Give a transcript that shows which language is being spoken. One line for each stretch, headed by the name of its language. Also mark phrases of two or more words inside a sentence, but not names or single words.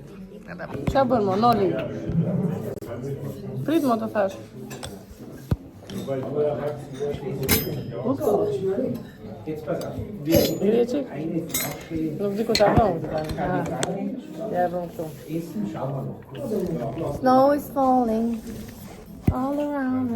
Albanian: Qa bërë mo, Noli? Prit mo të thash. Nuk di ku ta vëmë tani. Ja e vëmë këtu.
English: Snow is falling all around me.